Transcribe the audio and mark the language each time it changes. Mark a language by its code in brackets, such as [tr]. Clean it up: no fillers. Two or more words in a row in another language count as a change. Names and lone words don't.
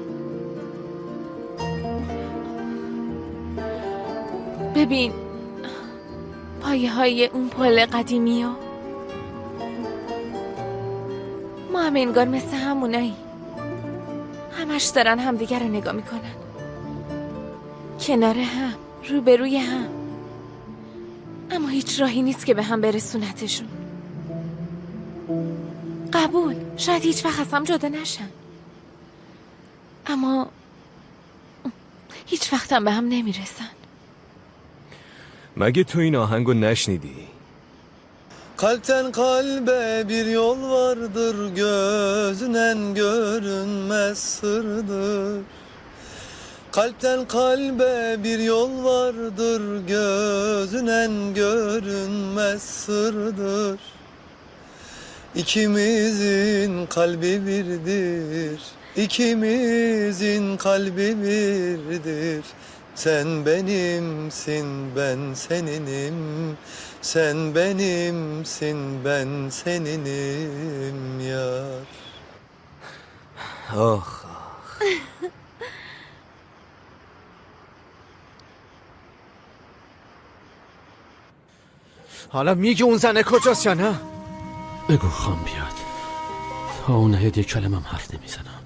[fa] ببین پایه های اون پل قدیمی ها، ما هم انگار مثل همونایی، همش دارن همدیگر رو نگاه میکنن، کنار هم، روبروی هم، اما هیچ راهی نیست که به هم برسونتشون. قبول، شاید هیچ وقت از هم جدا نشن، اما هیچ وقت هم به هم nemiresan. مگه تو این آهنگو نشنیدی؟ [tr] Kalpten kalbe bir yol vardır, gözünen görünmez sırdır. Kalpten kalbe bir yol vardır, gözünen görünmez sırdır. İkimizin kalbi birdir, ikimizin kalbi birdir. Sen benimsin, ben seninim. Sen benimsin, ben seninim yar. آخ [fa] حالا میگه اون زنه کجاست یا نه؟ بگو خان بیاد، تا اون نهید یک کلمه هم حرف نمیزنم.